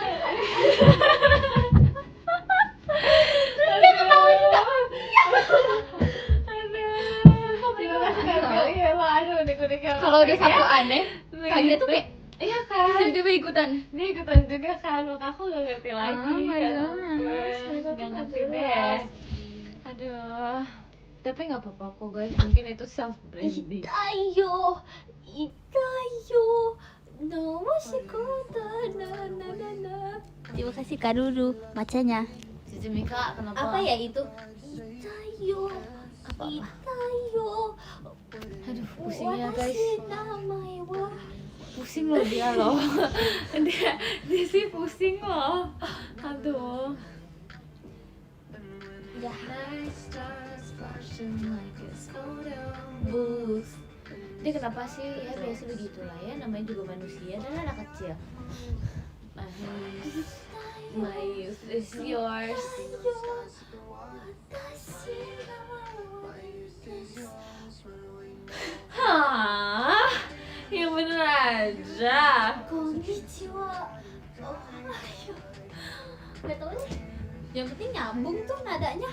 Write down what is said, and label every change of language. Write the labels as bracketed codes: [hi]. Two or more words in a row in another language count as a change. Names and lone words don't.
[id] Kalau udah satu aneh, kayaknya tuh kayak iya kan, tiba-tiba ikutan. Dia ikutan juga kan, maka aku gak ngerti lagi. Gak ngerti deh. Aduh, tapi nggak apa-apa kok guys, mungkin itu [en] self branding. Itayo, Itayo, no washikota, na na na na. [id] Terima kasih Kak Ruru bacanya. Cici Mika kenapa? Apa ya itu? Itayo, Apa-apa? Itayo. Aduh, pusingnya guys. [ja] Watashi namae wa. [id] Pusing loh dia loh. dia sih pusing loh. Aduh. Ya. Bus. Dia kenapa sih? Ya biasa begitulah ya, namanya juga manusia dan anak kecil. [en] My youth is yours. Hah? [id] Yang bener aja. Konnichiwa. Oh, ayo. Gak tau deh. Yang penting nyambung tuh nadanya.